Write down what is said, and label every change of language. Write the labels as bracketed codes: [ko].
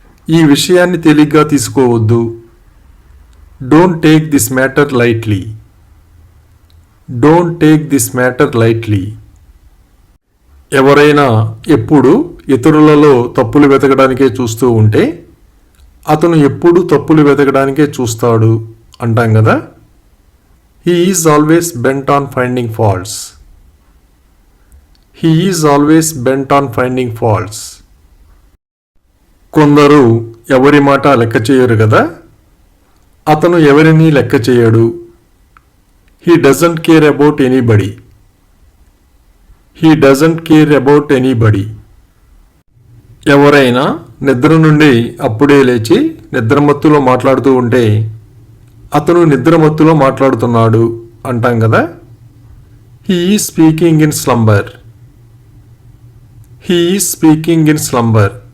[te] ఈ విషయాన్ని తేలిగ్గా తీసుకోవద్దు. [en] Don't take this matter lightly. Don't take this matter lightly. [te] ఎవరైనా ఎప్పుడు ఇతరులలో తప్పులు వెతకడానికే చూస్తూ ఉంటే అతను ఎప్పుడు తప్పులు వెతకడానికే చూస్తాడు అంటాం కదా. [en] He is always bent on finding faults. He is always bent on finding faults. [te] కొందరు ఎవరి మాట లెక్క చేయరు కదా. అతను ఎవరిని లెక్క చేయడు. [en] He doesn't care about anybody. He doesn't care about anybody. [te] ఎవరైనా నిద్ర నుండి అప్పుడే లేచి నిద్రమత్తులో మాట్లాడుతూ ఉంటే అతను నిద్రమత్తులో మాట్లాడుతున్నాడు అంటాం కదా. [en] He is speaking in slumber. He is speaking in slumber.